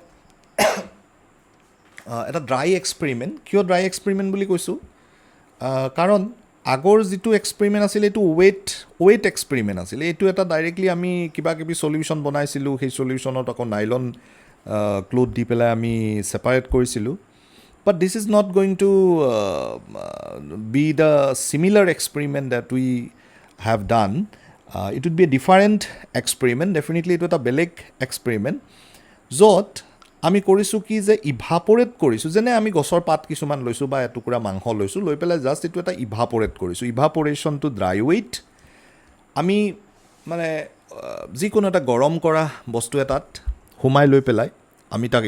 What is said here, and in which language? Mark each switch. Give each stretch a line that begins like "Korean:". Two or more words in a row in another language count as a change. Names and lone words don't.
Assamese: এটা
English: dry experiment
Assamese: কিয়
English: dry experiment
Assamese: বুলি কৈছোঁ কাৰণ আগৰ যিটো এক্সপেৰিমেণ্ট আছিলে এইটো
English: wet experiment
Assamese: আছিলে এইটো এটা ডাইৰেক্টলি আমি কিবা কিবি চলিউশ্যন বনাইছিলোঁ সেই চলিউশ্যনত আকৌ নাইলন ক্লথ দি পেলাই আমি ছেপাৰেট কৰিছিলোঁ
English: But this is not going to be the similar experiment that we have done it would be a different experiment definitely
Assamese: এইটো এটা বেলেগ এক্সপেৰিমেণ্ট য'ত আমি কৰিছোঁ কি যে ইভাপৰেট কৰিছোঁ যেনে আমি গছৰ পাত কিছুমান লৈছোঁ বা এটুকুৰা মাংস লৈছোঁ লৈ পেলাই জাষ্ট এইটো এটা ইভাপৰেট কৰিছোঁ ইভাপৰেশ্যনটো
English: dry weight
Assamese: আমি মানে যিকোনো এটা গৰম কৰা বস্তু এটাত সোমাই লৈ পেলাই আমি তাক